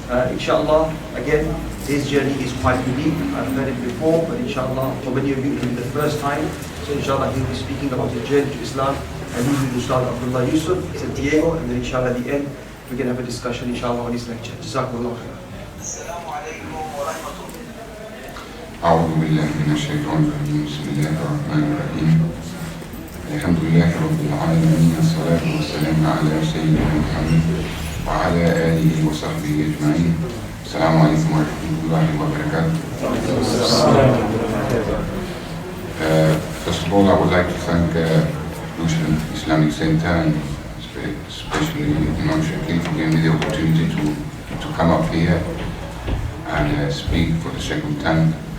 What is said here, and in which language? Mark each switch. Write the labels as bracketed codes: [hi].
[en] Inshallah, again, his journey is quite unique. I've heard it before, but inshallah, for many of you it will be the first time. So inshallah, he'll be speaking about his journey to Islam, and he will Ustad Abdullah Yusuf Santiago, and then inshallah at the end, we can have a discussion inshallah on his lecture. [ar] Jazakumullah khair. أعوذ بالله من الشيطان الرجيم بسم الله الرحمن الرحيم الحمد لله رب العالمين الصلاة والسلام على سيدنا محمد وعلى آله وصحبه أجمعين السلام عليكم ورحمة الله وبركاته. [en] First of all, I would like to thank Lewisham Islamic Centre and especially Imam Shakil for giving me the opportunity to come up here and speak for the second time.